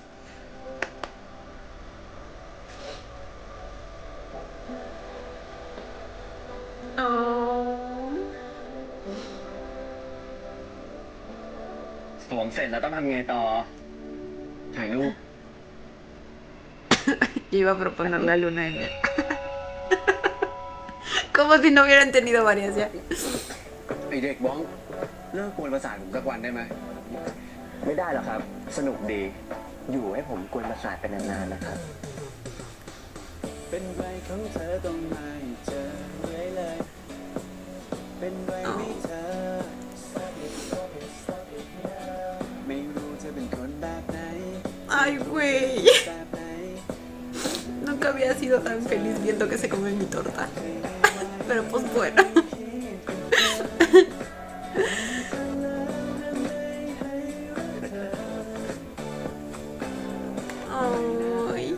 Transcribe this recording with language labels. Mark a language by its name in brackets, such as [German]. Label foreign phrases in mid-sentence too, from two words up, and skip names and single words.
[Thai] Oh. สวมเสร็จแล้วต้องทำไงต่อ ถ่ายรูป [Spanish] Yo iba a proponer la luna de miel. Como si no hubieran tenido varias ya. [Thai] ไอเด็กบ้อง เลิกกวนประสาทผมสักวันได้ไหม ไม่ได้หรอกครับ สนุกดี อยู่ให้ผมกวนประสาทไปนานๆนะครับ เป็นไรของเธอต้องไม่เจอเลย เป็นไรไม่เธอ ไม่รู้เธอเป็นคนแบบไหน [Spanish] Ay, güey. [Thai] แบบไหน [Spanish] Nunca había sido tan feliz viendo que se come mi torta. Pero pues bueno. Ay.